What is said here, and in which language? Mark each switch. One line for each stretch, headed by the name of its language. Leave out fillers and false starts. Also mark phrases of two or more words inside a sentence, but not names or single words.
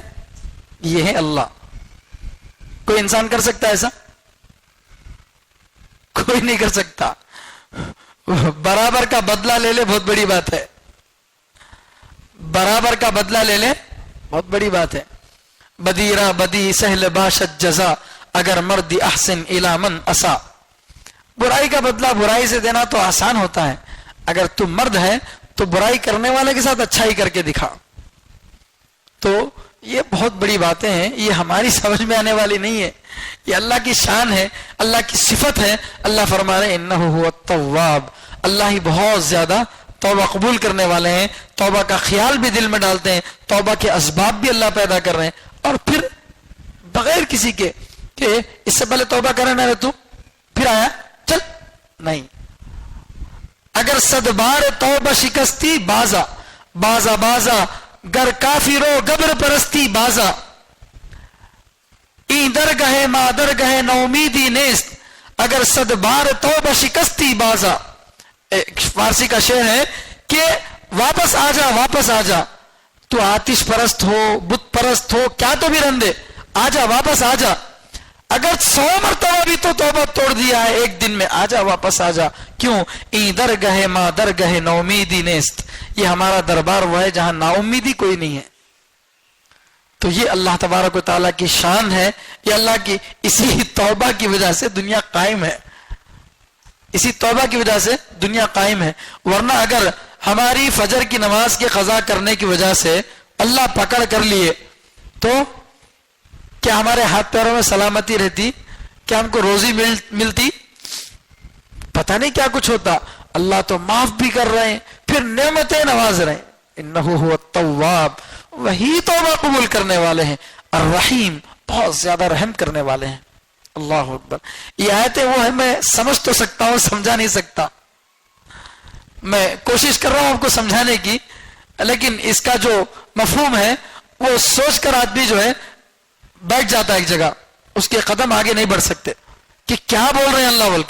Urdu: یہ ہے اللہ. کوئی انسان کر سکتا ہے ایسا؟ کوئی نہیں کر سکتا. برابر کا بدلہ لے لے بہت بڑی بات ہے, برابر کا بدلہ لے لے بہت بڑی بات ہے.
Persian: بدیرہ بدی سہل باشد جزا, اگر مردی احسن الی من اسا.
Urdu: برائی کا بدلہ برائی سے دینا تو آسان ہوتا ہے, اگر تو مرد ہے تو برائی کرنے والے کے ساتھ اچھائی کر کے دکھا. تو یہ بہت بڑی باتیں ہیں, یہ ہماری سمجھ میں آنے والی نہیں ہے, یہ اللہ کی شان ہے, اللہ کی صفت ہے. اللہ فرما رہے
Arabic: انہ هو التواب,
Urdu: اللہ ہی بہت زیادہ توبہ قبول کرنے والے ہیں, توبہ کا خیال بھی دل میں ڈالتے ہیں, توبہ کے اسباب بھی اللہ پیدا کر رہے ہیں, اور پھر بغیر کسی کے کہ اس سے پہلے توبہ کرے نہ رہے تو پھر آیا چل نہیں.
Persian: اگر صدبار توبہ شکستی بازا بازا بازا, گر کافرو گبر پرستی بازا, این درگہ ما درگہ نومیدی نیست, اگر صدبار توبہ شکستی بازا.
Urdu: ایک فارسی کا شعر ہے کہ واپس آ جا, واپس آ جا, تو آتش پرست ہو, بت پرست ہو, کیا تو بھی رندے, آ جا واپس آ جا. اگر 100 مرتبہ بھی تو توبہ توڑ دیا ہے ایک دن میں, آ جا واپس آ جا. کیوں؟
Persian: این درگہ ما درگہ نومیدی نیست,
Urdu: یہ ہمارا دربار وہ ہے جہاں نا امیدی کوئی نہیں ہے. تو یہ اللہ تبارک و تعالیٰ کی شان ہے, یہ اللہ کی اسی توبہ کی وجہ سے دنیا قائم ہے, اسی توبہ کی وجہ سے دنیا قائم ہے. ورنہ اگر ہماری فجر کی نماز کے قضا کرنے کی وجہ سے اللہ پکڑ کر لیے تو کیا ہمارے ہاتھ پیروں میں سلامتی رہتی؟ کیا ہم کو روزی ملتی؟ پتہ نہیں کیا کچھ ہوتا. اللہ تو معاف بھی کر رہے ہیں, پھر نعمتیں نواز رہے ہیں.
Arabic: انہو هو التواب،
Urdu: وہی توبہ قبول کرنے والے ہیں، الرحیم، بہت زیادہ رحم کرنے والے ہیں۔
Arabic: اللہ اکبر۔
Urdu: یہ آیتیں وہ ہے، میں سمجھ تو سکتا ہوں، سمجھا نہیں سکتا، میں کوشش کر رہا ہوں آپ کو سمجھانے کی، لیکن اس کا جو مفہوم ہے وہ سوچ کر آدمی جو ہے بیٹھ جاتا ہے ایک جگہ، اس کے قدم آگے نہیں بڑھ سکتے کہ کیا بول رہے ہیں اللہ بول کے۔